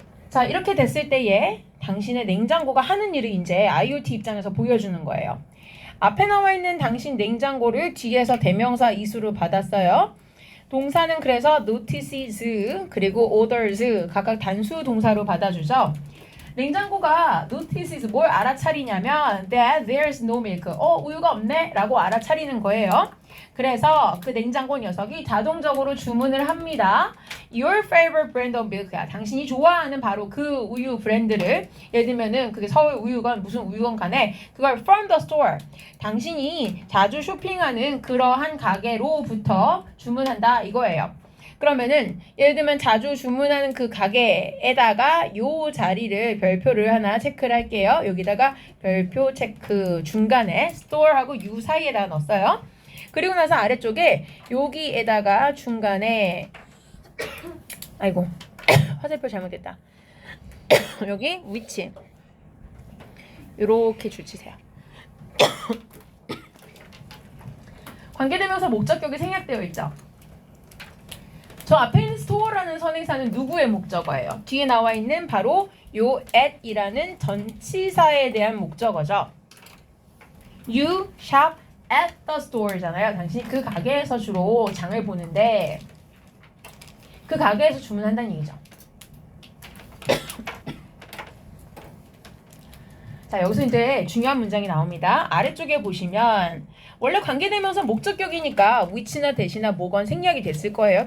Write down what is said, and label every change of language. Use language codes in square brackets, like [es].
[ko] 자, 이렇게 됐을 때에 당신의 냉장고가 하는 일을 이제 IoT 입장에서 보여주는 거예요. 앞에 나와 있는 당신 냉장고를 뒤에서 대명사 이수로 받았어요. 동사는 그래서 notices 그리고 orders 각각 단수 동사로 받아주죠. 냉장고가 notices 뭘 알아차리냐면 [en] that there's no milk. [ko] 우유가 없네? 라고 알아차리는 거예요. 그래서 그 냉장고 녀석이 자동적으로 주문을 합니다. [en] Your favorite brand of milk야. [ko] 당신이 좋아하는 바로 그 우유 브랜드를 예를 들면은 그게 서울 우유건 무슨 우유건 간에 그걸 [en] from the store. [ko] 당신이 자주 쇼핑하는 그러한 가게로부터 주문한다 이거예요. 그러면은 예를 들면 자주 주문하는 그 가게에다가 요 자리를 별표를 하나 체크를 할게요. 여기다가 별표 체크 중간에 store하고 you 사이에다가 넣었어요. 그리고 나서 아래쪽에 여기에다가 중간에 아이고 화살표 잘못됐다. 여기 which 이렇게 줄치세요. 관계대명사 목적격이 생략되어 있죠. 저 앞에 있는 store라는 선행사는 누구의 목적어예요? 뒤에 나와 있는 바로 요 at이라는 전치사에 대한 목적어죠. [en] You shop at the store잖아요. [ko] 당신이 그 가게에서 주로 장을 보는데 그 가게에서 주문한다는 얘기죠. 자, 여기서 이제 중요한 문장이 나옵니다. 아래쪽에 보시면 원래 관계대명사 목적격이니까 which나 that이나 뭐건 생략이 됐을 거예요.